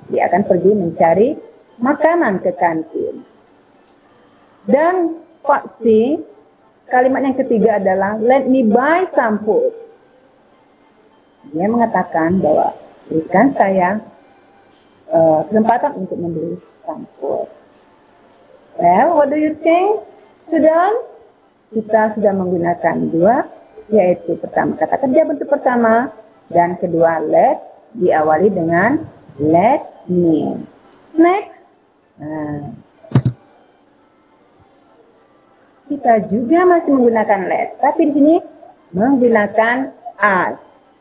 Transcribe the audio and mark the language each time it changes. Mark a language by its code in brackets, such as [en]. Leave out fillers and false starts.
[id] Dia akan pergi mencari makanan ke kantin. Dan Pak C, kalimat yang ketiga adalah [en] let me buy some food. [id] Dia mengatakan bahwa berikan saya kesempatan untuk membeli [en] some food. Well, what do you think, students? [id] Kita sudah menggunakan dua, yaitu pertama kata kerja bentuk pertama dan kedua let diawali dengan [en] let me. Next. [id] Kita juga masih menggunakan let, tapi di sini menggunakan us.